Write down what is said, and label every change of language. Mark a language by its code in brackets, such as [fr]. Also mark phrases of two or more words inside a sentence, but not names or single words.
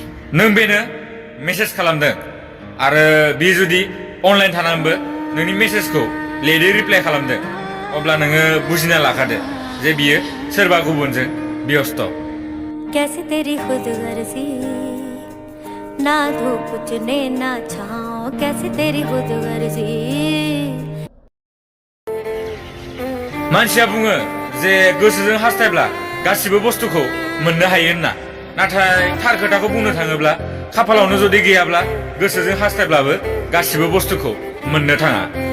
[brx] नों बेनो मेसेज खालामदों आरो बे जुदि अनलाइन थानानैबो नोंनि मेसेजखौ लेटै रिप्लाइ खालामदों अब्ला नोङो बुजिना लाखादो जे बियो सोरबा गुबुनजों बेस्थ'। [hi] कैसे तेरी खुदगर्जी ना धूप चुने ना छाँव कैसे तेरी खुदगर्जी। [brx] मानसिया बुङो जे गोसोजों हास्थायब्ला गासिबो बुस्थुखौ मोननो हायो होनना, नाथाय थार खोथाखौ बुंनो थाङोब्ला खाफालावनो जुदि गैयाब्ला गोसोजों हास्थायब्लाबो गासिबो बुस्थुखौ मोननो थाङा।